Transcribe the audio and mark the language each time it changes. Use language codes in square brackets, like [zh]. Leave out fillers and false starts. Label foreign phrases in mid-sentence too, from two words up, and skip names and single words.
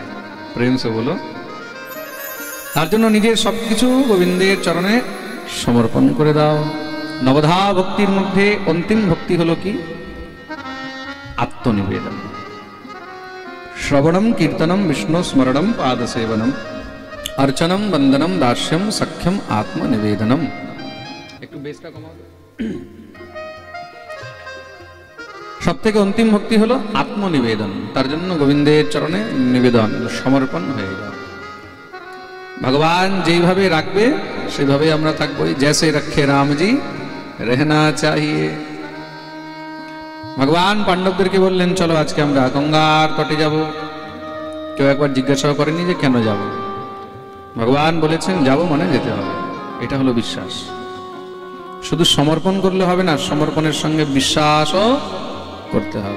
[hi] प्रेम से बोलो, [bn] তার জন্য নিজের সবকিছু গোবিন্দের চরণে সমর্পণ করে দাও। নবধা ভক্তির মধ্যে অন্তিম ভক্তি হলো কি? [sa] আত্মনিবেদন। শ্রবণম কীর্তনম বিষ্ণু স্মরণম পাদসেবনম अर्चनम वंदनम दास्यम सख्यम आत्मनिवेदनम। [bn] একটু বেসটা কমাও। সবথেকে অন্তিম ভক্তি হলো আত্মনিবেদন। তার জন্য গোবিন্দের চরণে নিবেদন, সমর্পণ হয়ে যাও। ভগবান যেইভাবে রাখবে সেইভাবে আমরা থাকবো। [hi] जैसे रखे राम जी रहना चाहिए। [bn] ভগবান পাণ্ডবদেরকে বললেন চলো আজকে আমরা গঙ্গার তটে যাব। কেউ একবার জিজ্ঞাসা করেনি যে কেন যাব, ভগবান বলেছেন যাব মানে যেতে হবে। এটা হলো বিশ্বাস। শুধু সমর্পণ করলে হবে না, সমর্পণের সঙ্গে বিশ্বাসও করতে হবে।